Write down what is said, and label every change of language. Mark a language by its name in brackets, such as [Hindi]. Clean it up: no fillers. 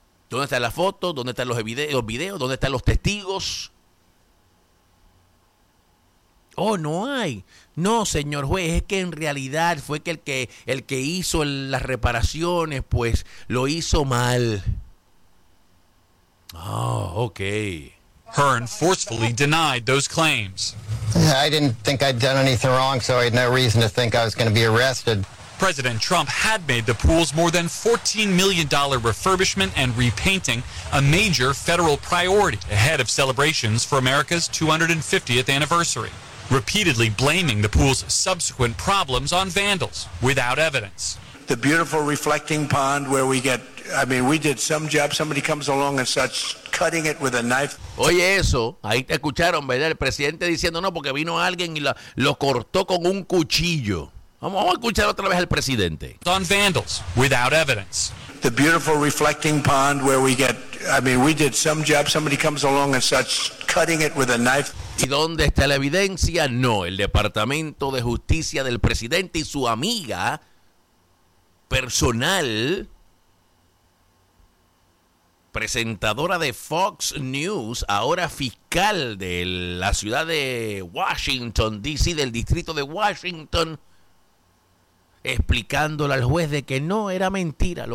[Spanish] ¿Dónde está la foto? ¿Dónde están los videos? ¿Dónde están los testigos? Oh, no hay. No, señor juez, es que en realidad fue que el que hizo las reparaciones, pues, lo hizo mal. Oh, okay. [English] Hearn forcefully denied those claims. I didn't think I'd done anything wrong, so I had no reason to think I was going to be arrested. President Trump had made the pool's more than $14 million refurbishment and repainting a major federal priority ahead of celebrations for America's 250th anniversary, repeatedly blaming the pool's subsequent problems on vandals without evidence. The beautiful reflecting pond where we get, I mean, we did some job, somebody comes along and starts cutting it with a knife. [Spanish] Oye eso, ahí te escucharon, ¿verdad? El presidente diciendo no porque vino alguien y lo cortó con un cuchillo. Vamos a escuchar otra vez al presidente. [English] On vandals, without evidence. The beautiful reflecting pond where we get, I mean, we did some job, somebody comes along and starts cutting it with a knife. [Spanish] ¿Y dónde está la evidencia? No, el Departamento de Justicia del presidente y su amiga personal, presentadora de Fox News, ahora fiscal de la ciudad de Washington, D.C., del distrito de Washington, explicándole al juez de que no, era mentira.